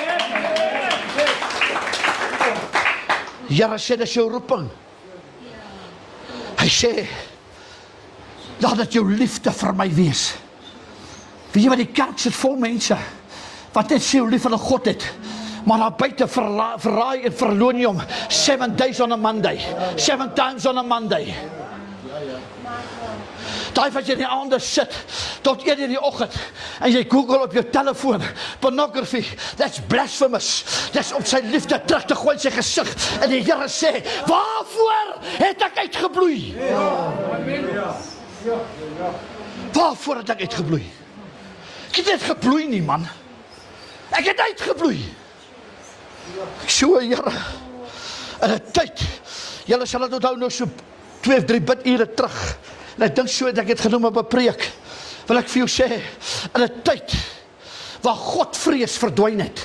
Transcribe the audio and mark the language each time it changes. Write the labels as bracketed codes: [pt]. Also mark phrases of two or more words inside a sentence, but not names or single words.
[af] Here sê, dis jou roeping. Hy sê, laat dit jou liefde vir my wees. Weet jy wat, die kerk sit vol mense, wat net sê hoe lief hulle God het, maar daar buite verraai en verloon jy hom, [en] 7 days on a Monday, 7 times on a Monday. [af] Daai wat jy in die aande sit, tot 1 in die oggend, en jy Google op jou telefoon, [en] pornography, that's blasphemous, that's [af] om sy liefde terug te gooi in sy gesig, en die Here sê, waarvoor het ek uitgebloei? Waarvoor het ek uitgebloei? Ek het net gebloei nie, man. Ek het uitgebloei. Ek so, Here, in 'n tyd, julle sal dit onthou nou so 2 of 3 bidure terug, en ek dink so, dat ek het genoem op 'n preek, wil ek vir jou sê, in 'n tyd, waar God vrees verdwyn het.